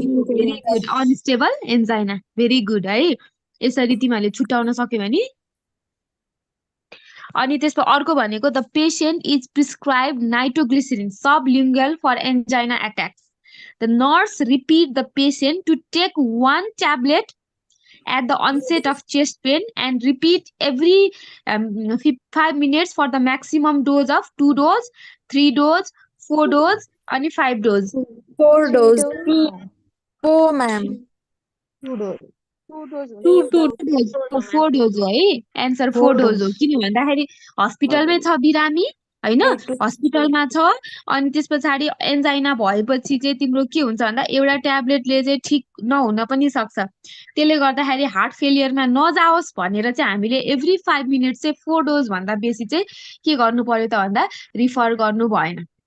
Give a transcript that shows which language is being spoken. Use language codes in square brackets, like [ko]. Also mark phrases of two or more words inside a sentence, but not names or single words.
[en] very good unstable angina very good [ne] है यसरी तिमीहरूले छुट्याउन सक्यो भने अनि त्यसको अर्को भनेको [en] the patient is prescribe nitroglycerin sublingual for angina attacks the nurse repeat the patient to take 1 tablet at the onset of chest pain and repeat every 5 minutes for the maximum dose of 2 dose, 3 dose, 4 dose and 5 dose. 4 dose. 4 ma'am. 2 dose [ne] 4 dose हो है एन्सर 4 dose हो किन भन्दाखेरि हस्पिटलमै छ बिरामी हैन हस्पिटलमा छ अनि त्यस पछाडि एन्जाइना भएपछि चाहिँ तिम्रो के हुन्छ भन्दा एउटा ट्याब्लेटले चाहिँ ठीक नहुन पनि सक्छ त्यसले गर्दाखेरि [en] heart failureमा [ne] नजाओस् भनेर चाहिँ हामीले [en] every 5 minutes [ne] चाहिँ 4 डोज भन्दा बेसी चाहिँ के गर्नु पर्यो त भन्दा रिफर गर्नु भएन